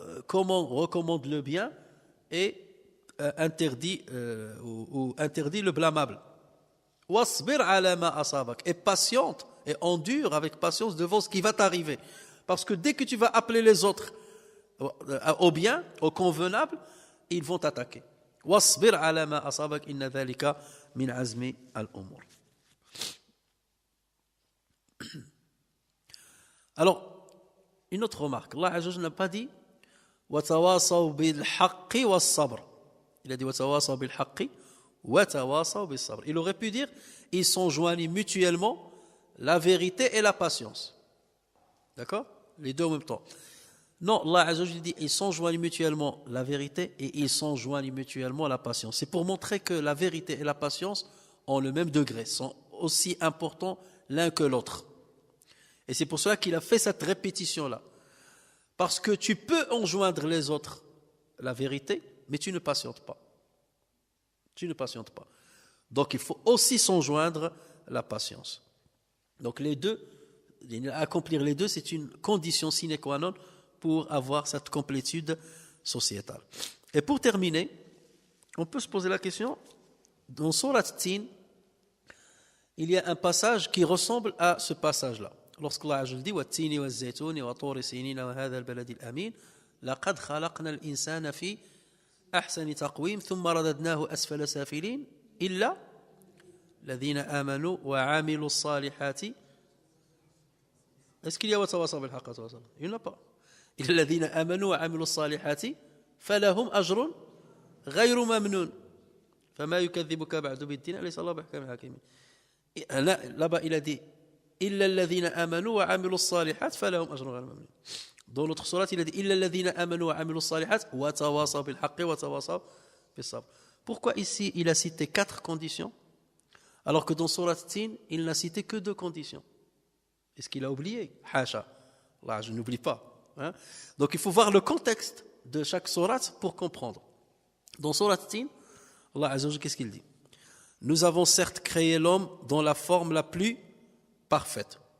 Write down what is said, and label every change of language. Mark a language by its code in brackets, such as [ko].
[fr] Recommande le bien et interdit le blâmable. [ar] Wasbir 'ala ma asabak. [fr] Et patiente et endure avec patience devant ce qui va t'arriver. Parce que dès que tu vas appeler les autres au bien, au convenable, ils vont t'attaquer. [ar] واصبر على ما أصابك إن ذلك من عزم الأمور. [fr] Alors, une autre remarque. Allah Azza wa Jalla n'a pas dit [ar] وتواصوا بالحق والصبر. [fr] Il a dit [ar] وتواصوا بالحق وتواصوا بالصبر. [fr] Il aurait pu dire ils sont joints mutuellement la vérité et la patience. D'accord? Les deux en même temps. Non, Allah Azza wa Jalla dit ils sont joints mutuellement la vérité et ils sont joints mutuellement la patience. C'est pour montrer que la vérité et la patience ont le même degré, sont aussi importants l'un que l'autre. Et c'est pour cela qu'il a fait cette répétition-là. Parce que tu peux enjoindre les autres la vérité, mais tu ne patientes pas. Tu ne patientes pas. Donc il faut aussi s'enjoindre la patience. Donc les deux, accomplir les deux, c'est une condition sine qua non pour avoir cette complétude sociétale. Et pour terminer, on peut se poser la question, dans Surat Tin, il y a un passage qui ressemble à ce passage-là. Lorsqu'Allah Azza wa Jalla dit [ar] وَالتِّينِ وَالزَّيْتُونِ وَطُورِ سِينِينَ وَهَذَا الْبَلَدِ الْأَمِينِ لَقَدْ خَلَقْنَا الْإِنسَانَ فِي أَحْسَنِ تَقْوِيمٍ ثُمَّ رَدَدْنَاهُ أَسْفَلَ سَافِلِينَ إِلَّا الَّذِينَ آمَنُوا وَعَمِلُوا الصَّالِحَاتِ. [fr] Est-ce qu'il y a [ar] وَتَوَاصَوْا بِالْحَقِّ وَتَوَاصَوْا؟ [fr] Il n'y en a pas. [ar] إِلَّا الَّذِينَ آمَنُوا وَعَمِلُوا الصَّالِحَاتِ فَلَهُمْ أَجْرٌ غَيْرُ مَمْنُونٍ فَمَا يُكَذِّبُكَ بَعْدُ بِالدِّينِ أَلَيْسَ اللَّهُ بِأَحْكَمِ الْحَاكِمِينَ. [fr] Là-bas, il a dit [ar] إِلَّا الَّذِينَ آمَنُوا وَعَمِلُوا الصَّالِحَاتِ فَلَهُمْ أَجْرٌ غَيْرُ مَمْنُونٍ. [fr] Dans l'autre sourate, il a dit [ar] إِلَّا الَّذِينَ آمَنُوا وَعَمِلُوا الصَّالِحَاتِ وَتَوَاصَوْا بِالْحَقِّ وَتَوَاصَوْا بِالصَّبْرِ. [fr] Pourquoi ici il a cité 4 conditions alors que dans sourate Tin il n'a cité que 2 conditions? Est-ce qu'il a oublié? Hasha. Là, je n'oublie pas. Hein? Donc il faut voir le contexte de chaque sourate pour comprendre. Dans sourate Tin, Allah Azza wa Jalla, qu'est-ce qu'il dit? Nous avons certes créé l'homme dans la forme la plus parfaite.